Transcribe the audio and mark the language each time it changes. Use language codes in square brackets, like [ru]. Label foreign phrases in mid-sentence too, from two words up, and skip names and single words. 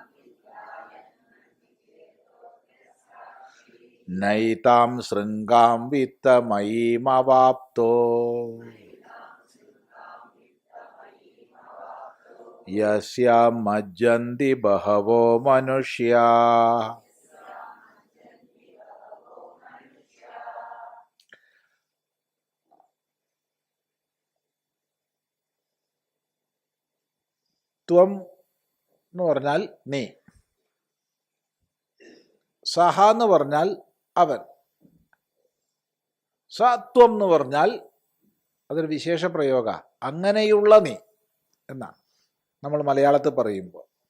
[sa] नैतां शृङ्गां वित्तमयीमवाप्तो यस्यां मज्जन्ति बहवो मनुष्याः। [ml] ത്വം എന്ന് പറഞ്ഞാൽ നീ, സഹ എന്ന് പറഞ്ഞാൽ അവൻ, സത്വം എന്ന് പറഞ്ഞാൽ അതൊരു വിശേഷ പ്രയോഗ, അങ്ങനെയുള്ള നീ എന്നാണ് നമ്മൾ മലയാളത്തിൽ പറയുമ്പോൾ.